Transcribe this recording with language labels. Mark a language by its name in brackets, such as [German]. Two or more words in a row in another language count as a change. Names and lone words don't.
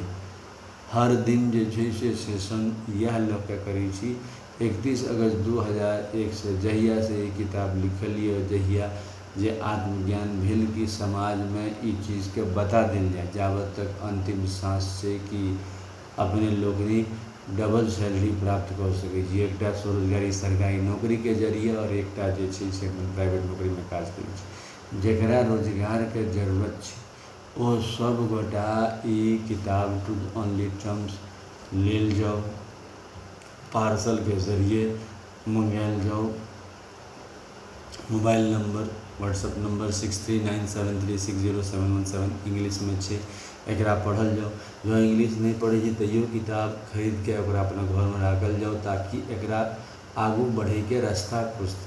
[Maithili] हर दिन जे छै से सेशन यह लऽ के करै छी 31 अगस्त 2001 से जहिया से ये किताब लिखलिए जहिया जे आत्मज्ञान भेल कि समाज में ई चीज़ के बता देल जाए जाबत तक अंतिम सांस से कि अपने लोगनी [English] double salary [Maithili] प्राप्त कर सकै छी। एकटा स्वरोजगारी सरकारी नौकरी के जरिए और एकटा जे छै से प्राइवेट नौकरी में काज करै छै। जेकरा रोजगार के जरूरत छै ओ सब गोटा ई किताब ट्रूथ ओनली ट्रम्प्स लेल जाओ, पार्सल के जरिए मंगायल जाओ। [English] mobile number WhatsApp number [Maithili] 6397360717 इंग्लिश में छै, एकरा पढ़ल जाओ। जो इंग्लिश नहीं पढ़े छै तैयो किताब खरीद के ओकरा अपना घर में राखल जाओ ताकि एकरा आगू बढ़े के रास्ता खुजतै।